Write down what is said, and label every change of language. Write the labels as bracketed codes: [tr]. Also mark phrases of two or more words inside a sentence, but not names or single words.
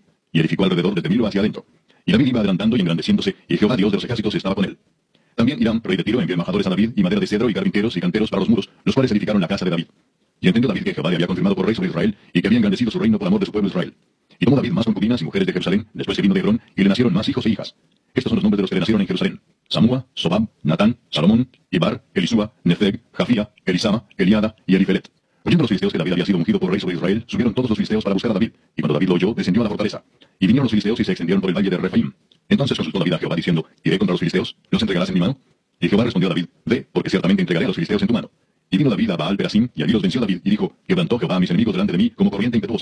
[es] Y edificó alrededor desde Milo hacia adentro. Y David iba adelantando y engrandeciéndose, y Jehová Dios de los ejércitos estaba con él. También Hiram, rey de Tiro, envió embajadores a David, y madera de cedro, y carpinteros y canteros para los muros, los cuales edificaron la casa de David. Y entendió David que Jehová le había confirmado por rey sobre Israel, y que había engrandecido su reino por amor de su pueblo Israel. Y tomó David más concubinas y mujeres de Jerusalén, después se vino de Hebrón, y le nacieron más hijos e hijas. Estos son los nombres de los que le nacieron en Jerusalén: Samúa, Sobab, Natán, Salomón, Ibar, Elisúa, Nefeg, Jafía, Elisama, Eliada y Elifelet. Oyendo los filisteos que David había sido ungido por rey sobre Israel, subieron todos los filisteos para buscar a David, y cuando David lo oyó, descendió a la fortaleza. Y vinieron los filisteos y se extendieron por el valle de Refaim. Entonces consultó David a Jehová diciendo, ¿iré contra los filisteos? ¿Los entregarás en mi mano? Y Jehová respondió a David, ve, porque ciertamente entregaré a los filisteos en tu mano. Y vino David a Baal Perasim, y allí los venció David, y dijo, quebrantó Jehová a mis enemigos delante de mí como corriente impetuosa.